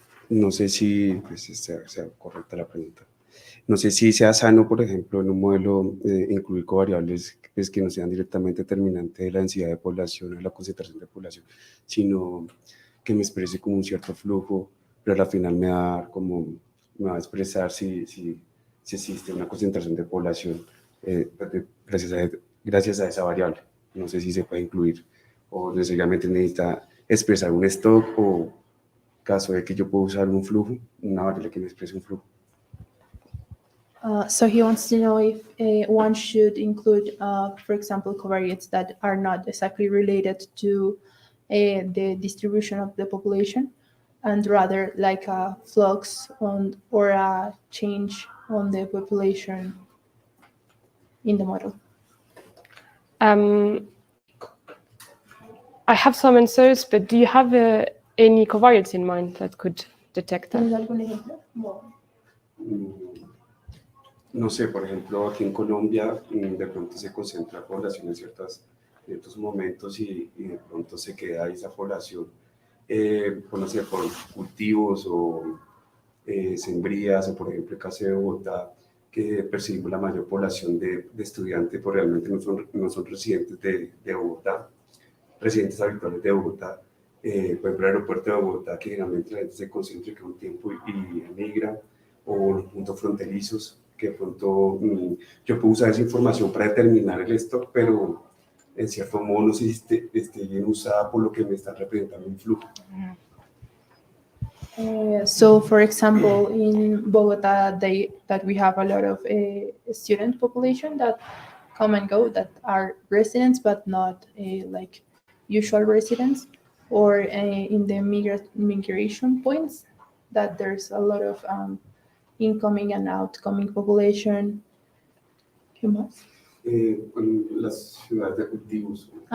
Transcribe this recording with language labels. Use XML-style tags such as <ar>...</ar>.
<es>No sé si pues, sea correcta la pregunta. No sé si sea sano, por ejemplo, en un modelo incluir covariables pues, que no sean directamente determinantes de la densidad de población o de la concentración de población, sino que me exprese como un cierto flujo, pero al final me va a expresar si existe una concentración de población gracias a esa variable. No sé si se puede incluir o necesariamente necesita expresar un stock o caso de que yo puedo usar un flujo, una variable que me exprese un flujo.</es> <en>So he wants to know if one should include, for example, covariates that are not exactly related to the distribution of the population, and rather like a flux or a change on the population in the model. I have some answers, but do you have any covariates in mind that could detect that?</en> <es>¿Tienes algún ejemplo? No sé, por ejemplo, aquí en Colombia de pronto se concentra población en ciertos momentos y de pronto se queda esa población, no sé, por cultivos o sembrías, o por ejemplo el caso de Bogotá, que percibimos la mayor población de estudiantes, pero realmente no son residentes de Bogotá, residentes habituales de Bogotá. Por ejemplo, el aeropuerto de Bogotá, que generalmente la gente se concentra un tiempo y emigra, o los puntos fronterizos, que de pronto yo puedo usar esa información para determinar el stock, pero en cierto modo no sé si esté bien usada por lo que me está representando un flujo.</es> <en>So, for example, in Bogota, that we have a lot of student population that come and go, that are residents, but not like usual residents, or in the migration points, that there's a lot of incoming and outgoing population.</en> <es>¿Qué más? Las ciudades de cultivos.</es>